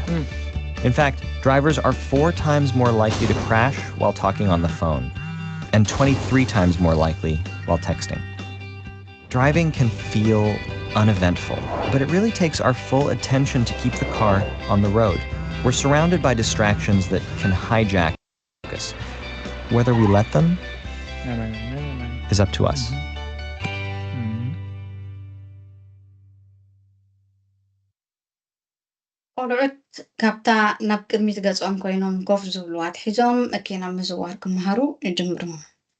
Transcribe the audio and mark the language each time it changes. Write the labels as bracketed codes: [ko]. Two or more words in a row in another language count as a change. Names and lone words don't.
[en] In fact, drivers are 4 times more likely to crash while talking on the phone, and 23 times more likely while texting. Driving can feel uneventful, but it really takes our full attention to keep the car on the road. We're surrounded by distractions that can hijack focus. Whether we let them is up to us. [ti] ቆልዑት ካብታ ናብ ቅድሚት ገጾም ኮይኖም ኮፍ ዝብሉ ኣትሒዞም መኪና ምዝዋር ክመሃሩ ይጅምሩ።